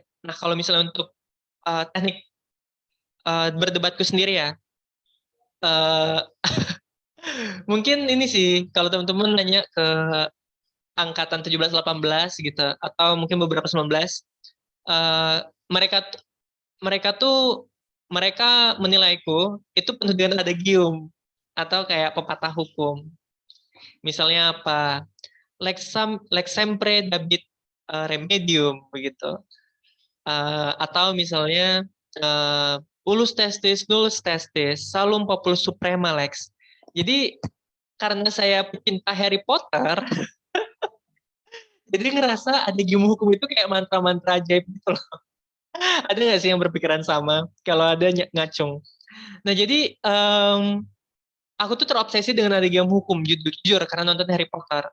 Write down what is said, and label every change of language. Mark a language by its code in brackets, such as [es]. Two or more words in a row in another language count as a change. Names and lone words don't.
[id] Nah, kalau misalnya untuk teknik berdebatku sendiri ya, uh, mungkin ini sih kalau teman-teman nanya ke angkatan 17-18 gitu atau mungkin beberapa 19, mereka mereka tuh mereka menilaiku itu penuh dengan adagium atau kayak pepatah hukum. Misalnya apa? [la] Lex sempre dabit remedium begitu. [id] Atau misalnya [la] ulus testis nullus testis salum populus suprema lex. [id] Jadi karena saya pecinta Harry Potter, jadi ngerasa adagium hukum itu kayak mantra-mantra ajaib gitu loh. Ada nggak sih yang berpikiran sama? Kalau ada ngacung. Nah jadi aku tuh terobsesi dengan adagium hukum jujur karena nonton Harry Potter.